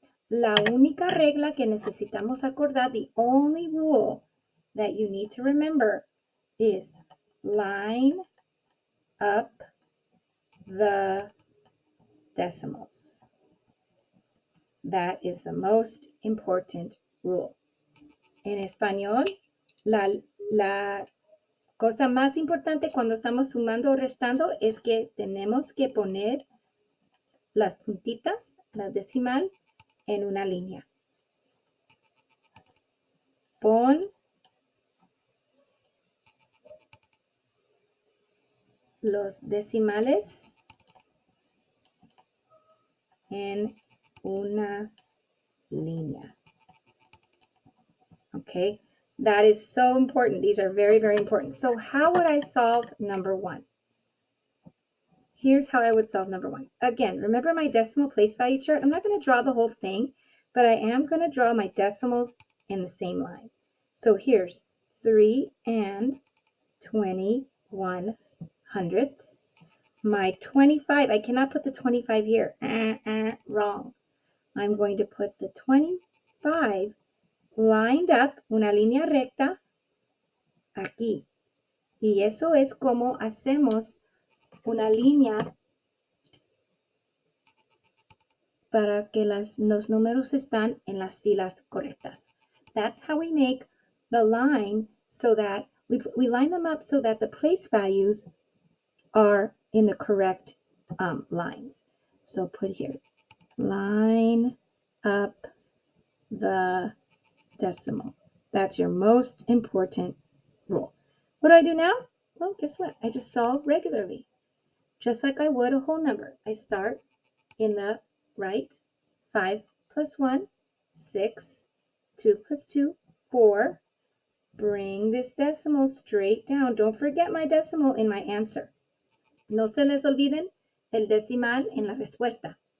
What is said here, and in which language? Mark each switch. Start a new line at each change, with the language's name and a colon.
Spanish: La única regla que necesitamos acordar,
English: the only rule that you need to remember is line up the decimals. That is the most important rule.
Spanish: En español, la cosa más importante cuando estamos sumando o restando es que tenemos que poner las puntitas, la decimal, en una línea. Pon los decimales en una línea.
English: Okay, that is so important. These are very, very important. So how would I solve number 1? Here's how I would solve number 1. Again, remember my decimal place value chart? I'm not going to draw the whole thing, but I am going to draw my decimals in the same line. So here's 3 and 21 hundredths. My 25, I cannot put the 25 here. Wrong. I'm going to put the 25 lined up,
Spanish: una línea recta, aquí. Y eso es como hacemos una línea para que los números están en las filas correctas.
English: That's how we make the line so that we line them up so that the place values are in the correct lines. So put here, line up the decimal. That's your most important rule. What do I do now? Well, guess what? I just solve regularly, just like I would a whole number. I start in the right, 5 plus 1, 6, 2 plus 2, 4. Bring this decimal straight down. Don't forget my decimal in my answer.
Spanish: No se les olviden el decimal en la respuesta.